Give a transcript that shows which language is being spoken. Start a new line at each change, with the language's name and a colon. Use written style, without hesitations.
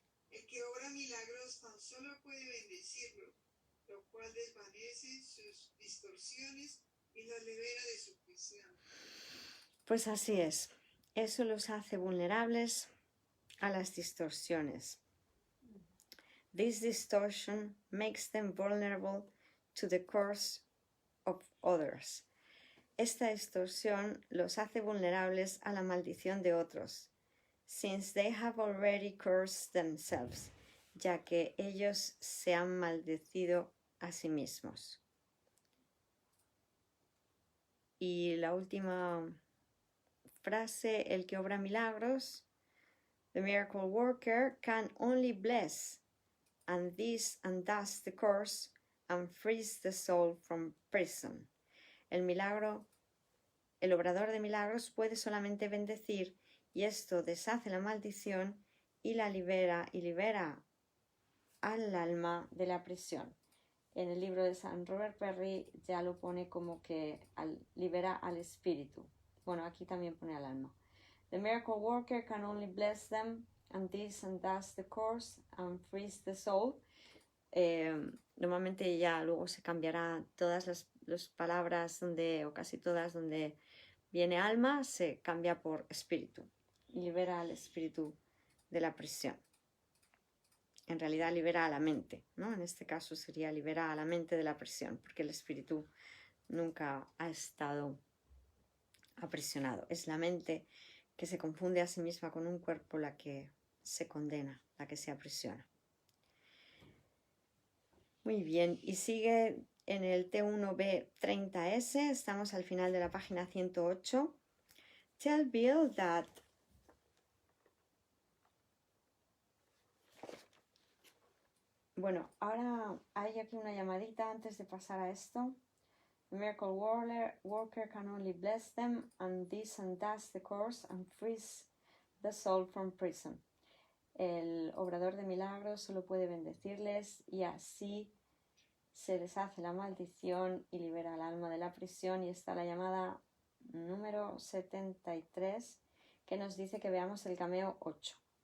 Spanish: El que obra milagros tan solo puede bendecirlo, lo cual desvanece sus distorsiones y los libera de su prisión. Pues así es. Eso los hace vulnerables a las distorsiones.
English: This distortion makes them vulnerable to the curse of others.
Spanish: Esta distorsión los hace vulnerables a la maldición de otros,
English: since they have already cursed themselves,
Spanish: ya que ellos se han maldecido a sí mismos. Y la última frase, el que obra milagros,
English: the miracle worker can only bless, and thus the curse, and frees the soul from prison.
Spanish: El obrador de milagros puede solamente bendecir, y esto deshace la maldición y la libera al alma de la prisión. En el libro de San Robert Perry ya lo pone como que libera al espíritu. Bueno, aquí también pone al alma.
English: The miracle worker can only bless them, and thus the curse, and frees the soul.
Spanish: Normalmente ya luego se cambiará todas las palabras donde, o casi todas donde viene alma, se cambia por espíritu. Libera al espíritu de la prisión. En realidad libera a la mente, ¿no? En este caso sería libera a la mente de la prisión, porque el espíritu nunca ha estado aprisionado. Es la mente que se confunde a sí misma con un cuerpo la que se condena, la que se aprisiona. Muy bien, y sigue en el T1B30S, estamos al final de la página 108.
English: Tell Bill that
Spanish: bueno, ahora hay aquí una llamadita antes de pasar a esto.
English: The miracle worker can only bless them, and this undoes the curse and frees the soul from prison.
Spanish: El obrador de milagros solo puede bendecirles y así se deshace la maldición y libera al alma de la prisión. Y está la llamada número 73 que nos dice que veamos el cameo 8.